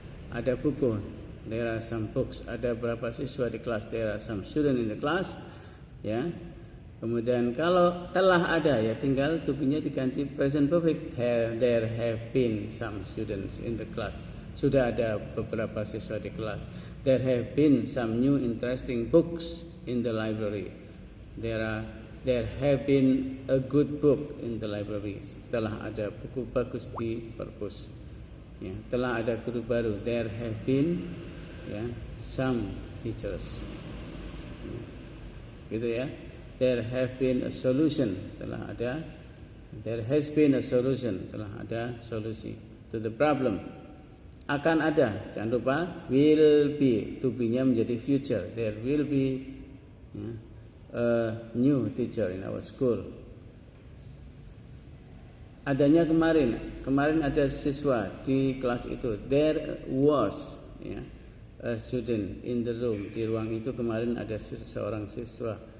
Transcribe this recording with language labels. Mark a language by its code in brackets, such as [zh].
[id] Ada buku, [en] there are some books. [id] Ada berapa siswa di kelas, [en] there are some students in the class, ya. [id] Kemudian kalau telah ada, ya tinggal to be-nya diganti present perfect. [en] There have been some students in the class. [id] Sudah ada beberapa siswa di kelas. [en] There have been some new interesting books in the library. There have been a good book in the library. [id] Telah ada buku bagus di perpus. Ya, telah ada guru baru. [en] There have been, ya, some teachers. [id] Ya, gitu ya. [en] There have been a solution. [id] Telah ada. [en] There has been a solution. [id] Telah ada solusi [en] to the problem. [id] Akan ada, jangan lupa will be, to be-nya menjadi future. [en] There will be, ya, a new teacher in our school. [id] Adanya kemarin ada siswa di kelas itu. [en] There was, ya, a student in the room. [id] Di ruang itu kemarin ada seorang siswa.